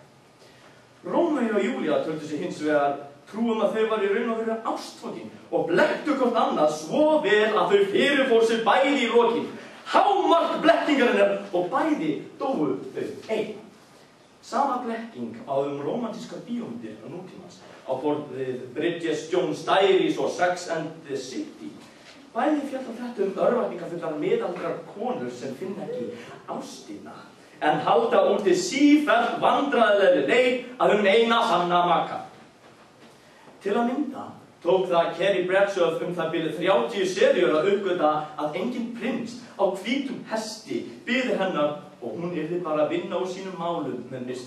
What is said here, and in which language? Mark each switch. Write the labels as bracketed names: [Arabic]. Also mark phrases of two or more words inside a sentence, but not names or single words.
[Icelandic] Rómeó og Júlía töldu sig hins vegar trúum að þau var í raun og veru ástfangin og blekktu hvort annað svo vel að þau fyrirfór sig bæði í lokin. Hámark blekkingarinnar og bæði dóu þau ein. Sama blekking á rómantískar bíómyndir á nútímans, á borð við Bridges Jones' Diaries og Sex and the City. Bæði fjallar þetta örvæntingafullar miðaldrar konur sem finna ekki ástina, en halda úti sífellt vandræðilegri leið að eina sanna maka. Til að mynda tók það Carrie Bradshaw það bil 30 seríur að uppgöta að enginn prins á hvítum hesti biði hennar og hún yrði bara að vinna úr sínum málum með Mr.